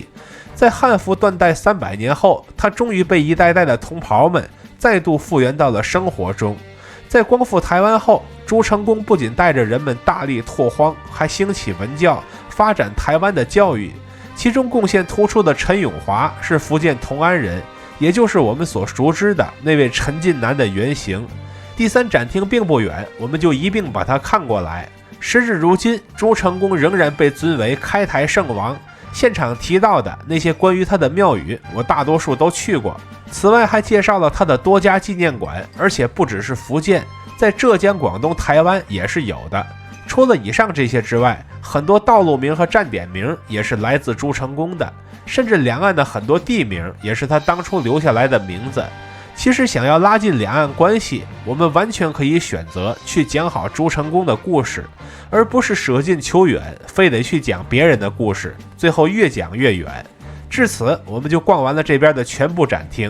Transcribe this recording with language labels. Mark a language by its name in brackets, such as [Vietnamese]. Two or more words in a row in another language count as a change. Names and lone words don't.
[Chinese] 在漢服斷代300年後，他終於被一代代的同袍們再度復原到了生活中。在光復台灣後，朱成功不僅帶着人們大力拓荒，還興起文教，發展台灣的教育。其中貢獻突出的陳永華是福建同安人，也就是我們所熟知的那位陳近南的原型。第三展廳並不遠，我們就一併把它看過来。时至如今，朱成功仍然被尊為開台聖王。現場提到的那些關於他的廟宇，我大多數都去過。此外還介紹了他的多家紀念館，而且不只是福建，在浙江、廣東、台灣也是有的。除了以上這些之外，很多道路名和站點名也是來自朱成功的，甚至兩岸的很多地名也是他當初留下來的名字。其實想要拉近兩岸關係，我們完全可以選擇去講好朱成功的故事，而不是捨近求遠，非得去講別人的故事，最後越講越遠。至此，我們就逛完了這邊的全部展廳。